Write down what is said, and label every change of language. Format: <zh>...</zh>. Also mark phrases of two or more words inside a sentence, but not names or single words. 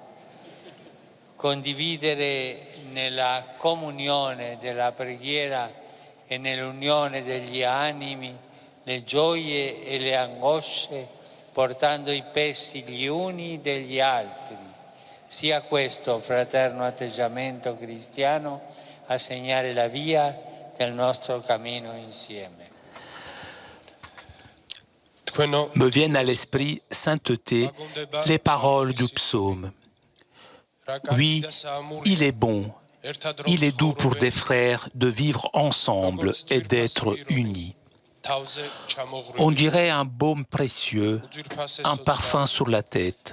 <it>Condividere nella comunione della preghiera e nell'unione degli animi le gioie e le angosce, portando i pesi gli uni degli altri. Sia questo fraterno atteggiamento cristiano a segnare la via del nostro cammino insieme.</it> <fr>Me viennent à l'esprit, sainteté, les paroles du psaume. Oui, il est bon, il est doux pour des frères de vivre ensemble et d'être unis. On dirait un baume précieux, un parfum sur la tête.</fr>